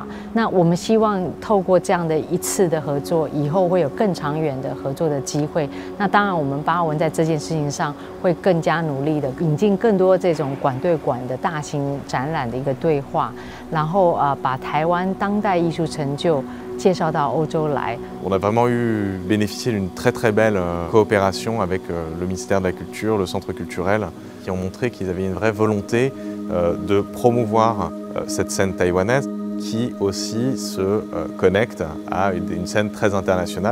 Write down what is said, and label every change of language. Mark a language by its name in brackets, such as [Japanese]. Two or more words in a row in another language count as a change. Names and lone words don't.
[Chinese] 那我们希望透过这样的一次的合作，以后会有更长远的合作的机会。那当然，我们巴文在这件事情上会更加努力的引进更多这种馆对馆的大型展览的一个对话，然后把台湾当代艺术成就介绍到欧洲来。 [French] On a vraiment bénéficié d'une très belle coopération avec le ministère de la Culture, le Centre culturel, qui ont montré qu'ils avaient une vraie volonté de promouvoir cette scène taïwanaise qui aussi se connecte à une scène très internationale.